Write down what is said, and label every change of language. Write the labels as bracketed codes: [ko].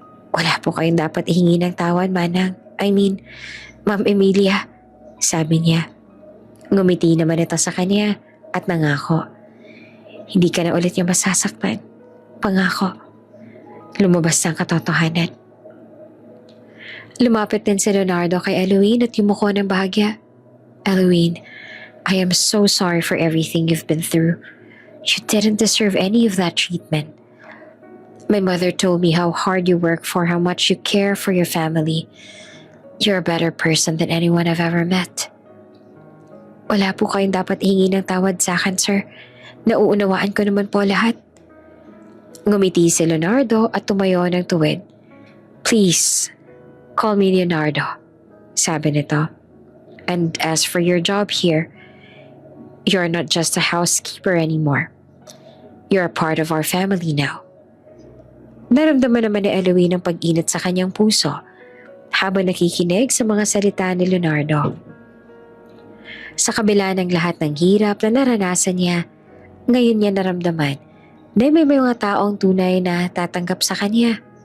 [tl] Wala po kayong dapat ihingi ng tawad, Manang. Ma'am Emilia, sabi niya. Ngumiti naman ito sa kanya at nangako. Hindi ka na ulit niya masasaktan. Pangako. Lumabas ang katotohanan. Lumapit din si Leonardo kay Eloise at yumuko ng bahagya. [en] Eloise, I am so sorry for everything you've been through. You didn't deserve any of that treatment. My mother told me how hard you work for, how much you care for your family. You're a better person than anyone I've ever met. [tl] Wala po kayong dapat hingi ng tawad sa akin, sir. Nauunawaan ko naman po lahat. Ngumiti si Leonardo at tumayo ng tuwid. [en] Please, call me Leonardo, [tl] sabi nito. [en] And as for your job here, you're not just a housekeeper anymore. You're a part of our family now. [tl] Naramdaman naman ni Eloise ng pag-init sa kanyang puso habang nakikinig sa mga salita ni Leonardo. Sa kabila ng lahat ng hirap na naranasan niya, ngayon niya naramdaman na may mga taong tunay na tatanggap sa kanya.